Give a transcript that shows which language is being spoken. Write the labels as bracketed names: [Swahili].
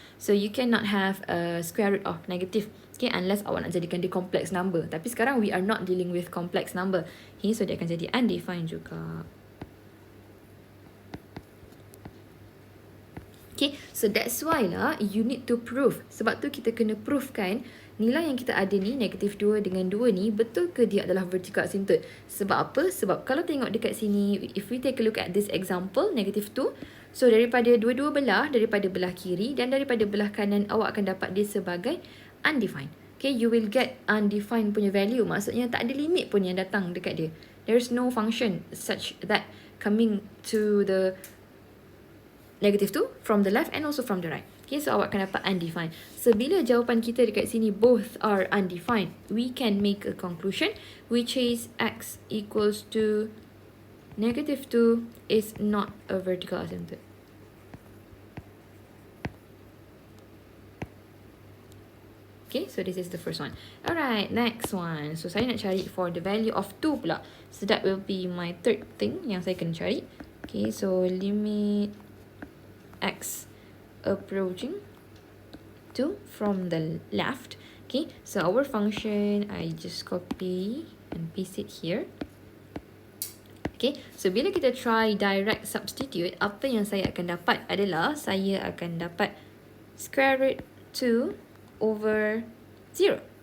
[English] So you cannot have a square root of negative, okay, unless [Malay] awak nak jadikan dia [English] complex number. [Malay] Tapi sekarang [English] we are not dealing with complex number. Okay, so [Malay] dia akan jadi [English] undefined juga. Okay, so that's why lah you need to prove. [Malay] Sebab tu kita kena prove kan nilai yang kita ada ni, negative 2 dengan 2 ni, betul ke dia adalah vertical asymptote? Sebab apa? Sebab kalau tengok dekat sini, [English] if we take a look at this example, [Malay] negative 2, so daripada dua-dua belah, daripada belah kiri dan daripada belah kanan, awak akan dapat dia sebagai undefined. [English] Okay, you will get undefined punya value. [Malay] Maksudnya tak ada limit pun yang datang dekat dia. [English] There is no function such that coming to the negative 2 from the left and also from the right. Okay, so [Malay] awak akan dapat [English] undefined. So [Malay] bila jawapan kita dekat sini [English] both are undefined, we can make a conclusion which is x equals to negative 2 is not a vertical asymptote. Okay, so this is the first one. Alright, next one. So [Malay] saya nak cari [English] for the value of 2 pula. So that will be my third thing [Malay] yang saya kena cari. [English] Okay, so limit x approaching 2 from the left. Okay, so our function, I just copy and paste it here. [Malay] Okay, so bila kita try direct substitute, apa yang saya akan dapat adalah saya akan dapat square root 2 over 0.